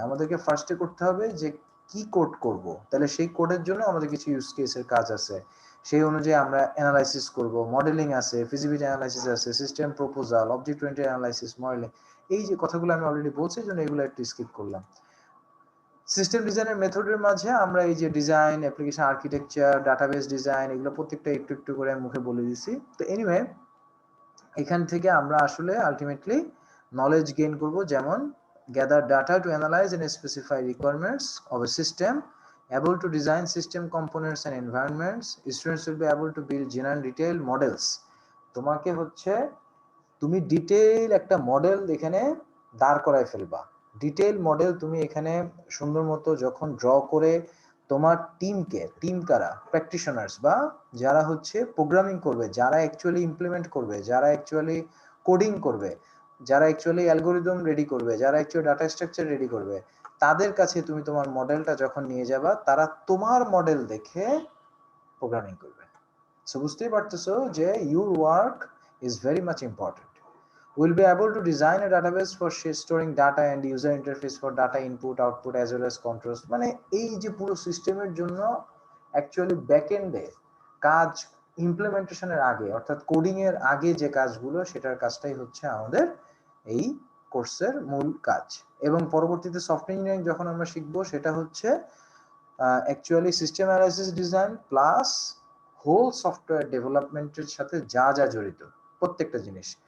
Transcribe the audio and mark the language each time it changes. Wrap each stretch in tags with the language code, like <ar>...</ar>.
<bn>আমাদেরকে ফার্স্টে করতে হবে যে কি কোড করব, তাহলে সেই কোডের জন্য আমাদের কিছু ইউজ কেসের কাজ আছে, সেই অনুযায়ী আমরা অ্যানালাইসিস করব, মডেলিং আছে, ফিজিবিলিটি অ্যানালাইসিস আছে, system proposal, object oriented analysis, modelling, এই যে কথাগুলো আমি অলরেডি বলছি জন্য এগুলো একটু স্কিপ করলাম। সিস্টেম ডিজাইনের মেথডের মাঝে আমরা এই যে design, application architecture, database design, এগুলো প্রত্যেকটা একটু একটু করে মুখে বলে দিছি। তো এনিওয়ে, এখান থেকে আমরা আসলে আলটিমেটলি নলেজ গেইন করব, যেমন</bn> <en>gather data to analyze and specify requirements of a system, able to design system components and environments. Students will be able to build general detailed models.</en> <bn>তোমাকে হচ্ছে তুমি ডিটেইল একটা মডেল এখানে দাঁড় করায় ফেলবা। ডিটেইল মডেল তুমি এখানে সুন্দর মতো যখন ড্র করে তোমার টিমকে, টিম কারা, প্র্যাকটিশনার্স বা যারা হচ্ছে প্রোগ্রামিং করবে, যারা অ্যাকচুয়ালি ইমপ্লিমেন্ট করবে, যারা অ্যাকচুয়ালি কোডিং করবে, যারা অ্যাকচুয়ালি অ্যালগোরিদম রেডি করবে, যারা অ্যাকচুয়ালি ডাটা স্ট্রাকচার রেডি করবে, তাদের কাছে তুমি তোমার মডেলটা যখন নিয়ে যাবা, তারা তোমার মডেল দেখে প্রোগ্রামিং করবে।</bn> <en>so</en> <bn>বুঝতেই পারতেছো যে</bn> <en>Your work is very much important. We'll be able to design a database for storing data and user interface for data input, output as well as controls.</en> <bn>মানে এই যে পুরো সিস্টেমের জন্য অ্যাকচুয়ালি ব্যাকএন্ডে কাজ ইমপ্লিমেন্টেশনের আগে, অর্থাৎ কোডিং এর আগে যে কাজগুলো, সেটার কাজটাই হচ্ছে আমাদের এই কোর্সের মূল কাজ। এবং পরবর্তীতে সফটওয়্যার ইঞ্জিনিয়ারিং যখন আমরা শিখবো, সেটা হচ্ছে actually system analysis design plus whole software ডেভেলপমেন্টের সাথে যা যা জড়িত প্রত্যেকটা জিনিস।</bn>